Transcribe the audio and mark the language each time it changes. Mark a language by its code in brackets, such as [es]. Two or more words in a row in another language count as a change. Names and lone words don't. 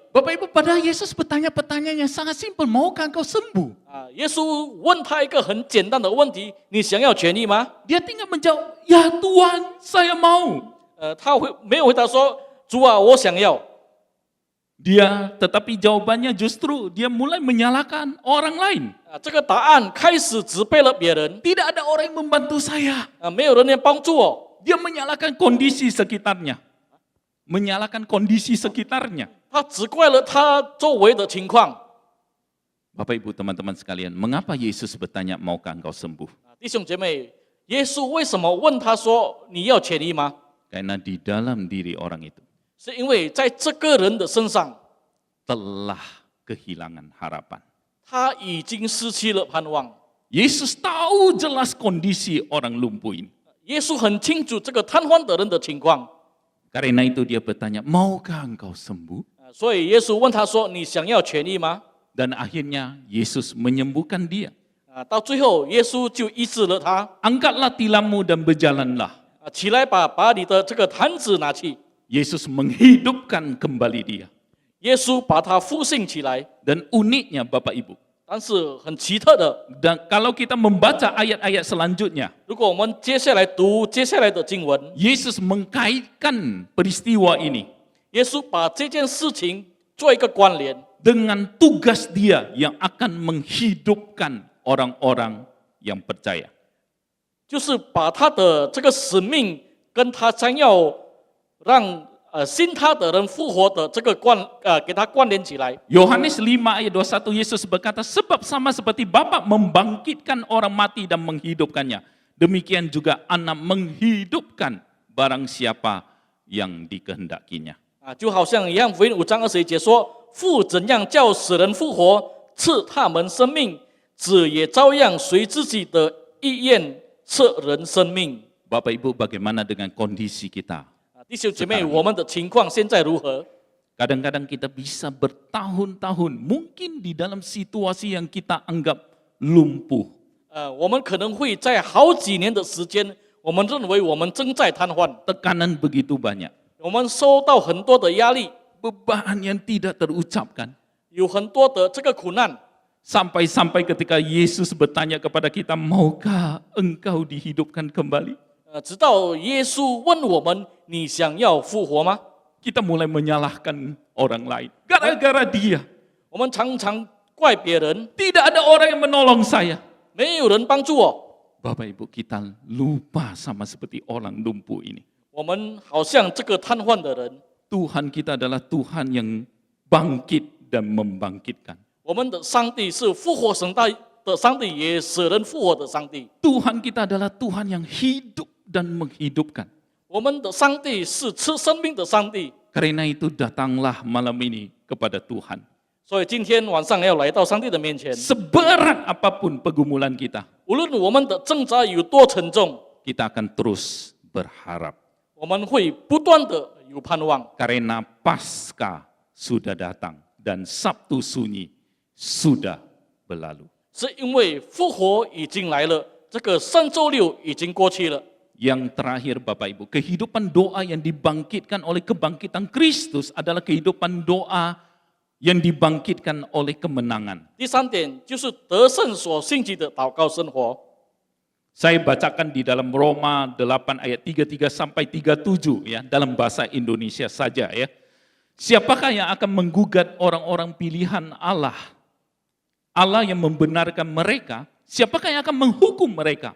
[id] Bapak Ibu, pada Yesus bertanya pertanyaan yang sangat simpel, maukah engkau sembuh? [zh] 耶稣问他一个很简单的问题：你想要痊愈吗？ [id] Dia tinggal menjawab, ya Tuhan, saya mau. [zh] 他没有回答说：“主啊，我想要。” [id] Tetapi jawabannya justru dia mulai menyalahkan orang lain. [zh] 这个答案开始责备了别人， [id] Tidak ada orang yang membantu saya. [zh] 没有人来帮助我。 [id] Dia menyalahkan kondisi sekitarnya. Menyalahkan kondisi sekitarnya. [zh] 他只怪了他周围的情况。 [id] Bapak Ibu teman-teman sekalian, mengapa Yesus bertanya maukah engkau sembuh? [zh] 弟兄姐妹，耶稣为什么问他说：“你要痊愈吗？” [id] Karena di dalam diri orang itu [zh] 是因为在这个人的身上， [id] telah kehilangan harapan. [zh] 他已经失去了盼望。 [id] Yesus tahu jelas kondisi orang lumpuh ini. [zh] 耶稣很清楚这个瘫痪的人的情况， [id] Karena itu dia bertanya, maukah engkau sembuh? [zh] 所以耶稣问他说：“你想要痊愈吗 [id] Dan akhirnya Yesus menyembuhkan dia. ？” [zh] 到最后，耶稣就医治了他。 [id] Angkatlah tilammu dan berjalanlah. [zh] 起来把你的这个坛子拿去。 [id] Yesus menghidupkan kembali dia. [zh] 耶稣把他复兴起来。 [id] Dan uniknya Bapak Ibu, [zh] 但是很奇特的， [id] dan kalau kita membaca ayat-ayat selanjutnya, [zh] 如果我们接下来读接下来的经文， [id] Yesus mengkaitkan peristiwa ini [zh] 耶稣把这件事情做一个关联， [id] dengan tugas dia yang akan menghidupkan orang-orang yang percaya. [zh] 就是把他的这个使命跟他将要让信他的人复活的这个给他关联起来。 [id] Yohanes 5 ayat 21 Yesus berkata, sebab sama seperti Bapa membangkitkan orang mati dan menghidupkannya, demikian juga Anak menghidupkan barang siapa yang dikehendakinya. [zh] 就好像约翰福音5章21节说：“父怎样叫死人复活，赐他们生命，子也照样随自己的意愿赐人生命。” [id] Bapak Ibu, bagaimana dengan kondisi kita? [zh] 弟兄姐妹，我们的情况现在如何？ [id] Kadang-kadang kita bisa bertahun-tahun, mungkin di dalam situasi yang kita anggap lumpuh. [zh] 我们可能会在好几年的时间，我们认为我们正在瘫痪， [id] Tekanan begitu banyak. [zh] 我们受到很多的压力， [id] Beban yang tidak terucapkan. [zh] 有很多的这个苦难。 [id] Sampai-sampai ketika Yesus bertanya kepada kita, maukah engkau dihidupkan kembali? [zh] 直到耶稣问我们：“你想要复活吗 [id] Kita mulai menyalahkan orang lain. Gara-gara dia. ？” [zh] 我们常常怪别人， [id] Tidak ada orang yang menolong saya. [zh] 没有人帮助我。 [id] Bapak Ibu, kita lupa sama seperti orang lumpuh ini. [zh] 我们好像这个瘫痪的人， [id] Tuhan kita adalah Tuhan yang bangkit dan membangkitkan. [zh] 我们的上帝是复活神的上帝，也使人复活的上帝。 [id] Tuhan kita adalah Tuhan yang hidup dan menghidupkan. [zh] 我们的上帝是赐生命的上帝， [id] Karena itu datanglah malam ini kepada Tuhan. [zh] 所以今天晚上要来到上帝的面前。 [id] Seberat apapun pergumulan kita, [zh] 无论我们的挣扎有多沉重， [id] kita akan terus berharap. [zh] 我们会不断的有盼望， [id] Karena Paskah sudah datang dan Sabtu sunyi sudah berlalu. [zh] 是因为复活已经来了，这个圣周六已经过去了。 [id] Yang terakhir Bapak Ibu, kehidupan doa yang dibangkitkan oleh kebangkitan Kristus adalah kehidupan doa yang dibangkitkan oleh kemenangan. [zh] 第三点就是得胜所兴起的祷告生活。 [id] Saya bacakan di dalam Roma 8 ayat 33 sampai 37 ya, dalam bahasa Indonesia saja ya. Siapakah yang akan menggugat orang-orang pilihan Allah? Allah yang membenarkan mereka, siapakah yang akan menghukum mereka?